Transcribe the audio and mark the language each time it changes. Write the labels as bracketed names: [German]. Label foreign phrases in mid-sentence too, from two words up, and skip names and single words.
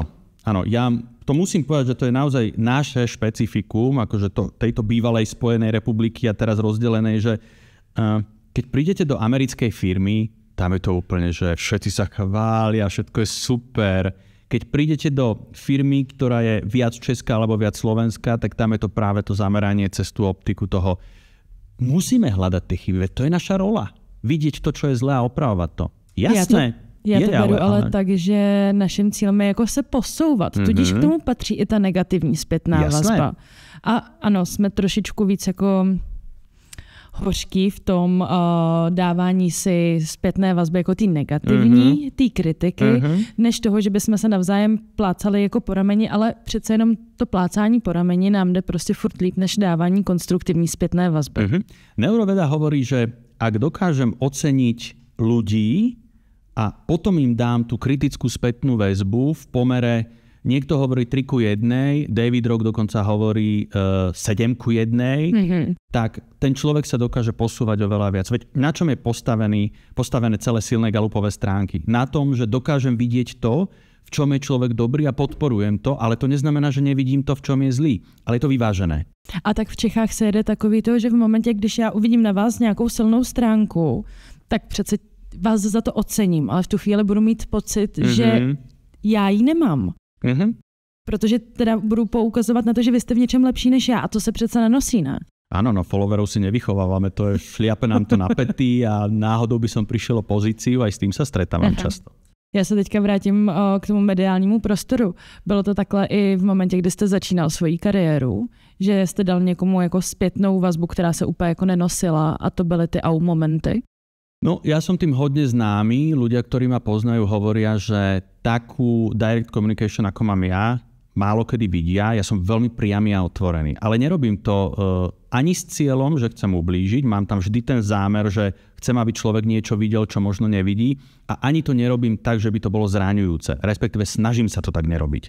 [Slovak] Áno, ja to musím povedať, že to je naozaj naše špecifikum, akože tejto bývalej Spojenej republiky a teraz rozdelenej, že keď prídete do americkej firmy, tam je to úplne, že všetci sa chvália, všetko je super. Keď prídete do firmy, ktorá je viac česká alebo viac slovenská, tak tam je to práve to zameranie cez tú optiku toho. Musíme hľadať tie chyby, to je naša rola. Vidieť to, čo je zlé a opravovať to. Jasné. [Czech] Já to beru ale tak, že naším cílem je jako se posouvat. Tudíž k tomu patří i ta negativní zpětná vazba. A ano, jsme trošičku víc jako hořký v tom dávání si zpětné vazby jako ty negativní, ty kritiky, než toho, že bychom se navzájem plácali jako po rameni, ale přece jenom to plácání po rameni nám jde prostě furt líp, než dávání konstruktivní zpětné vazby. Neuroveda hovorí, že ak dokážem oceniť ľudí a potom im dám tú kritickú spätnú väzbu v pomere, niekto hovorí 3:1, David Rock dokonca hovorí 7:1, tak ten človek sa dokáže posúvať oveľa viac. Veď na čom je postavené celé silné Gallupové stránky? Na tom, že dokážem vidieť to, v čom je človek dobrý a podporujem to, ale to neznamená, že nevidím to, v čom je zlý. Ale je to vyvážené. A tak v Čechách se jede takový to, že v momentě, když já uvidím na vás nějakou silnou stránku, tak přece vás za to ocením, ale v tu chvíli budu mít pocit, že já ji nemám. Protože teda budu poukazovat na to, že vy jste v něčem lepší než já a to se přece nenosí, ne? [Slovak] Áno, no followerov si nevychovávame, to je šliape nám to na pety a náhodou by som prišiel o pozíciu, aj s tým sa stretávam často. [Czech] Já se teďka vrátím k tomu mediálnímu prostoru. Bylo to takhle i v momentě, kdy jste začínal svoji kariéru, že jste dal někomu jako zpětnou vazbu, která se úplně jako nenosila a to byly ty au momenty? [Slovak] No, ja som tým hodne známy. Ľudia, ktorí ma poznajú, hovoria, že takú [English] direct communication, [Slovak] ako mám ja, málo kedy vidia. Ja som veľmi priamy a otvorený. Ale nerobím to ani s cieľom, že chcem ublížiť. Mám tam vždy ten zámer, že chcem, aby človek niečo videl, čo možno nevidí. A ani to nerobím tak, že by to bolo zraňujúce. Respektíve snažím sa to tak nerobiť.